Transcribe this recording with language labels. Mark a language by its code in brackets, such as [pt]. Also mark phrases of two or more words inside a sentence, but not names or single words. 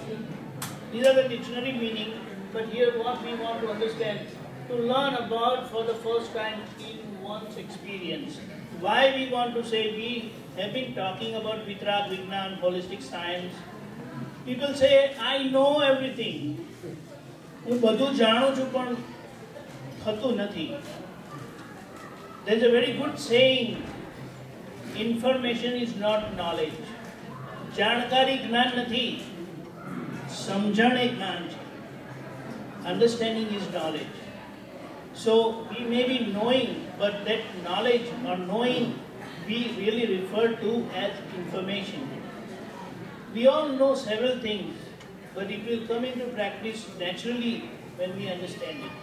[en] These are the dictionary meaning, but here what we want to understand, to learn about for the first time in one's experience. Why we want to say we have been talking about Vitrag, Vignan, holistic science. People say, I know everything. [gu] હું બધું જાણું છું પણ થતું નથી. [en] There's a very good saying, information is not knowledge. [gu] જાણકારી જ્ઞાન નથી, સમજણ એ જ્ઞાન છે. [en] Understanding is knowledge. So we may be knowing, but that knowledge or knowing we really refer to as information. We all know several things, but it will come into practice naturally when we understand it.